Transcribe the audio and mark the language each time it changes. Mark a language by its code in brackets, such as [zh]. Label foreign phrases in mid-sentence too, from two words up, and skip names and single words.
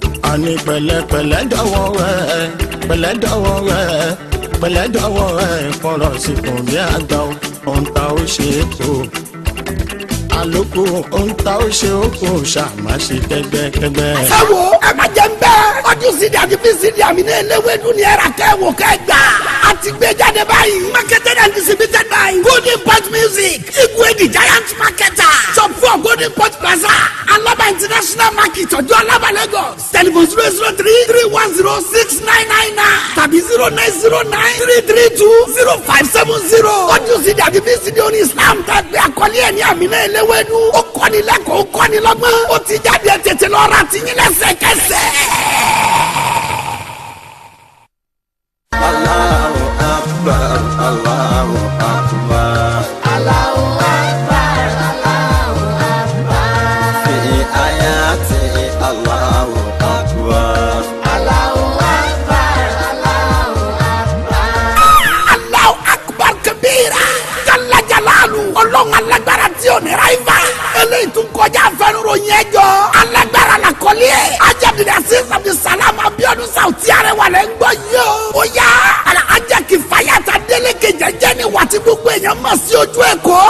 [yo] Àní pẹ̀lẹ́pẹ̀lẹ́ dọ̀wọ́ rẹ̀, pẹ̀lẹ́ dọ̀wọ́ rẹ̀, pẹ̀lẹ́ dọ̀wọ́ rẹ̀, fọ̀rọ̀ sí kùn bí àgbà o, ohun tá ó ṣe é kó. Àlòkù ohun tá ó ṣe ó kó, ṣáà má ṣe kẹ́gbẹ́kẹ́gbẹ́. Ẹ wo, ẹ má jẹ́ ń bẹ́. Ọdún C D àti V C D Àmínà Eléwédú ni ẹ rà kẹ́ wò kẹ́ gbà. A ti gbé jáde báyìí. [en] Marketed and distributed by Golden Point Music. Igwe the Giant Marketer. Shop four Golden Point Plaza. Alaba International Market, Ọjọ́ Alaba, Lagos. Telephone zero zero three three one zero six nine nine nine tàbí zero nine zero nine three three two zero five seven zero. [yo] Ọdún C D àti V C D oní Islam tá a gbé àkọlé ẹ̀ ní Àmínà Eléwédú. Ó kọ́ni lẹ́kọ̀ọ́, ó kọ́ni lọ́gbọ́n. Ó ti jáde, ẹ tètè lọ ra tiyín lẹ́sẹ̀kẹsẹ̀. [ar] الله أكبر الله أكبر. الله أكبر الله أكبر. في آيات الله أكبر. الله أكبر الله أكبر. الله أكبر كبيرا جل جلاله. [yo] Ọlọ́run alágbára tí ò ní ráìvà. Eléyìí tún kọjá àfẹnuròyìn ẹjọ́. Alágbára la kọ́lé ẹ̀. Ajá Abdulaziz Abdulsalam Abiodun Saoty Arẹwà lẹ ń gbọ́ yìí o. Ó yá. Alhaja Kifayat Adeleke jẹ́jẹ́ ni wà tí gbogbo èèyàn mọ̀ sí ojú ẹ̀ kó.